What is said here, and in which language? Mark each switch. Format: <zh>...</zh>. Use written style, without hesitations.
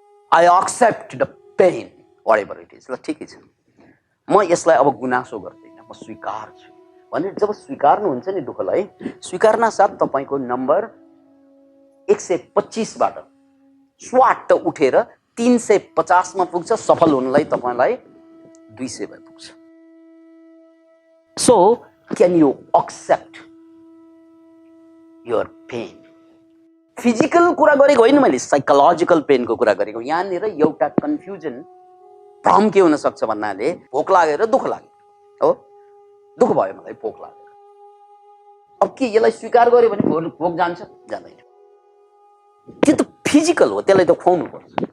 <en>I accept the pain whatever it is.</en> <ne>ल ठिकै छ, म यसलाई अब गुनासो गर्दैन, म स्वीकार्छु भनेर जब स्वीकार्नुहुन्छ नि दुःखलाई, स्वीकार्न साथ तपाईँको नम्बर 125 बाट स्वाट उठेर 350 मा पुग्छ। सफल हुनलाई तपाईँलाई 200 मा पुग्छ।</ne> <en>So can you accept your pain?</en> <ne>Physical कुरा गरेको होइन मैले, साइकोलोजिकल पेनको कुरा गरेको। यहाँनिर एउटा कन्फ्युजन, भ्रम के हुन सक्छ भन्नाले भोक लागेर दुःख लाग्यो हो, दुःख भयो मलाई, भोक लाग्यो। अब के यसलाई स्वीकार गर्यो भने भोक जान्छ? जाँदैन। त्यो त फिजिकल हो, त्यसलाई त खुवाउनु पर्छ।</ne>